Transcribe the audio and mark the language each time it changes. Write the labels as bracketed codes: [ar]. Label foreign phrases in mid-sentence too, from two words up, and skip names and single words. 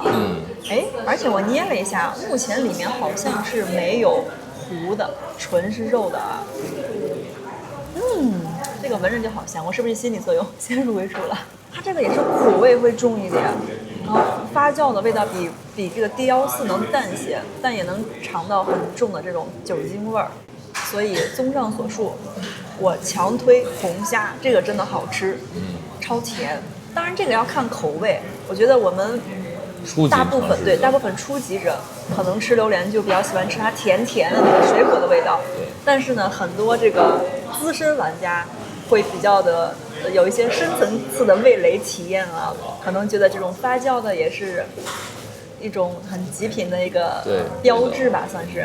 [zh] 而且我捏了一下，目前裡面好像是沒有糊的，純是肉的啊。這個聞着就好香，我是不是心理作用先入為主了？它這個也是苦味會重一點，然後發酵的味道比這個地腰四能淡些，但也能嘗到很重的這種酒精味兒。所以綜上所述，我強推紅蝦，這個真的好吃，超甜。當然這個要看口味，我覺得我們大部分初級者可能吃榴蓮就比較喜歡吃它甜甜的那個水果的味道，但是呢，很多这個資深玩家會比較的有一些深層次的味蕾體驗啊，可能覺得這種發酵的也是一種很極品的一個標誌吧，算是。